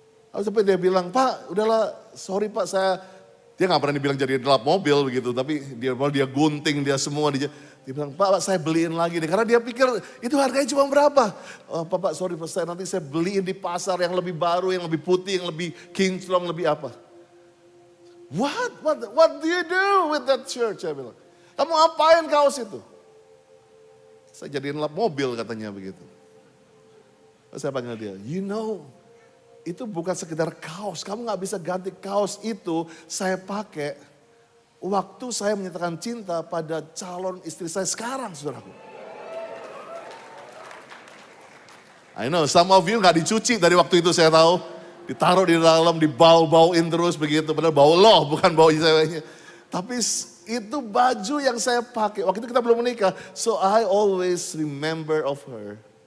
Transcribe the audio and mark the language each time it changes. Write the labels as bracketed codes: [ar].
[id] Lalu sampai dia bilang, Pak udahlah sorry Pak dia gak pernah dibilang jadi lap mobil begitu. Tapi dia gunting dia semua. Dia bilang, Pak saya beliin lagi deh. Karena dia pikir itu harganya cuma berapa. Oh, Pak sorry nanti saya beliin di pasar yang lebih baru, yang lebih putih, yang lebih kinclong, lebih apa. [en] What do you do with that shirt? [id] Saya bilang, kamu ngapain kaos itu? Saya jadiin lap mobil katanya begitu. Saya panggil dia, [en] you know, [id] itu bukan sekedar kaos. Kamu gak bisa ganti kaos itu saya pakai waktu saya menyatakan cinta pada calon istri saya sekarang, saudaraku. [en] I know, some of you [id] gak dicuci dari waktu itu saya tahu. Ditaruh di dalam, dibau-bauin terus begitu. Padahal bau loh, bukan bau ceweknya. Tapi itu baju yang saya pakai. Waktu itu kita belum menikah. [en] So I always remember of her.